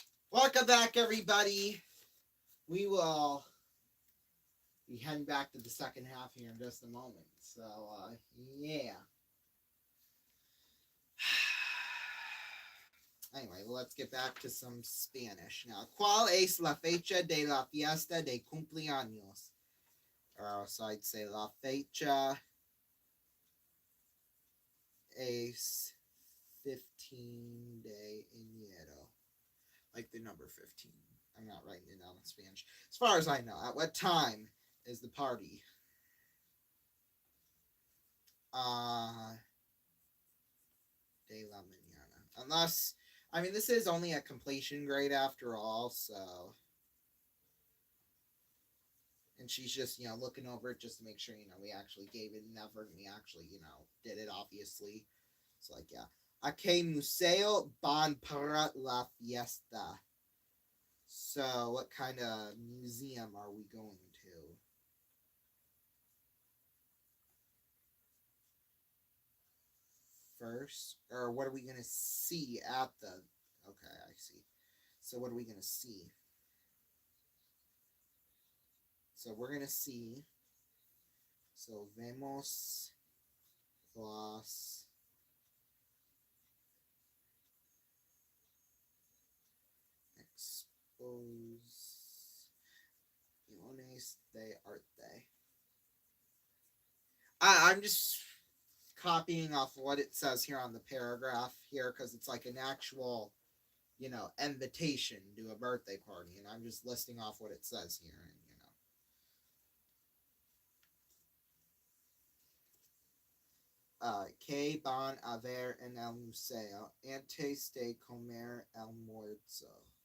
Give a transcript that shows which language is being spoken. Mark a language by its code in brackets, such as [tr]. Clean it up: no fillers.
[en] Welcome back, everybody. We will be heading back to the second half here in just a moment. So, yeah. Anyway, let's get back to some Spanish now. [es] ¿Cuál es la fecha de la fiesta de cumpleaños? [en] Or so I'd say [es] la fecha es 15 de enero. [en] Like the number 15. I'm not writing it down in Spanish. As far as I know, at what time is the party? [es] De la mañana. [en] Unless, I mean, this is only a completion grade after all, so. And she's just, looking over it just to make sure, we actually gave it an effort and we actually, did it, obviously. It's like, yeah. [es] ¿A qué museo van para la fiesta? [en] So, what kind of museum are we going to? first? Or what are we going to see at the... Okay, I see. So what are we going to see? So we're going to see... So [es] vemos las exposiciones de arte. [en] I'm just copying off what it says here on the paragraph here because it's like an actual, you know, invitation to a birthday party, and I'm just listing off what it says here, and [es] que van a ver en el museo antes de comer almuerzo.